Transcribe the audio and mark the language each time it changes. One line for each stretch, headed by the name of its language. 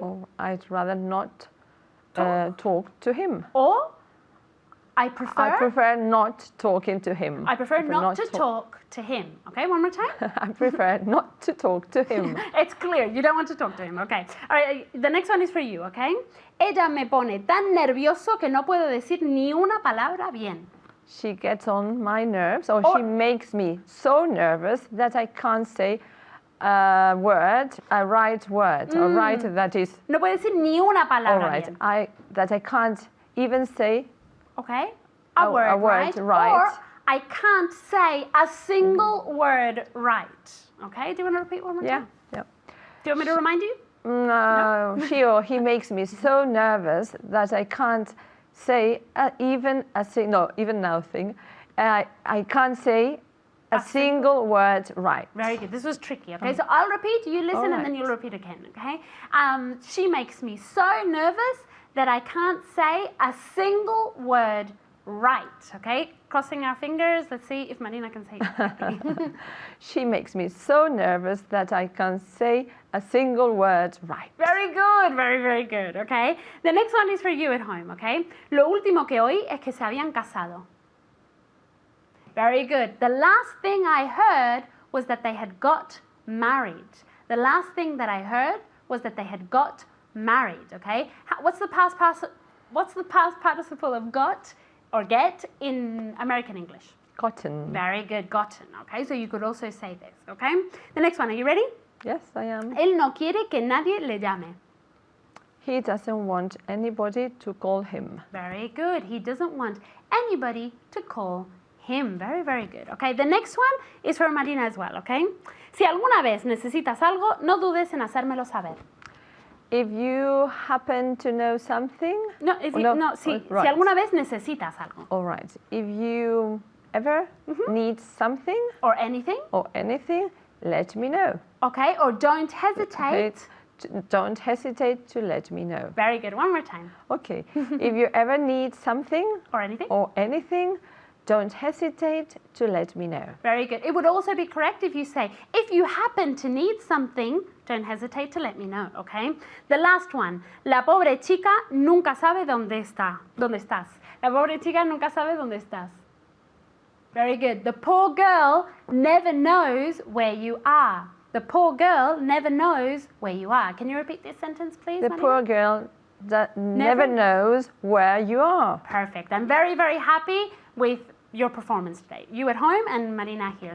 English: Or I'd rather not talk to him. Or I prefer. I prefer not talking to him. I prefer not to talk to him. Okay, one more time. I prefer not to talk to him. It's clear, you don't want to talk to him. Okay. All right, the next one is for you, okay?
Spanish: Ella me pone tan nervioso que no puedo decir ni una palabra bien.
English: She gets on my nerves, or Or- she makes me so nervous that I can't say a right word, a right that is
Spanish: No puede decir ni una
English: all
Spanish: palabra
English: right.
Spanish: bien.
English: That I can't even say Okay? A word right. Or I can't say a single word right. Okay? Do you want to repeat one more yeah, time? yeah. Do you want me to remind you? No, she or he makes me so nervous that I can't say even nothing. I can't say a single word right. Very good. This was tricky. Okay, so I'll repeat. You listen, and then you'll repeat again. Okay. She makes me so nervous that I can't say a single word right. Okay. Crossing our fingers. Let's see if Marina can say it correctly. She makes me so nervous that I can't say a single word right. Very good. Very, very good. Okay. The next one is for you at home. Okay.
Spanish: Lo último que oí es que se habían casado.
English: Very good. The last thing I heard was that they had got married. The last thing that I heard was that they had got married. Okay. What's the past participle of got or get in American English? Gotten. Very good. Gotten. Okay. So you could also say this. Okay. The next one. Are you ready? Yes, I am.
Spanish: Él no quiere que nadie le llame.
English: He doesn't want anybody to call him. Very good. He doesn't want anybody to call him. Very, very good. Okay, the next one is for Marina as well, okay?
Spanish: Si alguna vez necesitas algo, no dudes en hacérmelo saber.
English: If you happen to know something,
Spanish: No, si
English: right.
Spanish: alguna vez necesitas algo.
English: All right. If you ever need something Or anything, or anything, let me know. okay? Or don't hesitate. Don't hesitate to let me know. Very good. One more time. Okay. If you ever need something Or anything. or anything, don't hesitate to let me know. Very good. It would also be correct if you say, if you happen to need something, don't hesitate to let me know, okay? The last one.
Spanish: La pobre chica nunca sabe dónde estás. La pobre chica nunca sabe dónde estás.
English: Very good. The poor girl never knows where you are. The poor girl never knows where you are. Can you repeat this sentence, please, The Marina? poor girl that never knows where you are. Perfect. I'm very, very happy with your performance today. You at home and Marina here.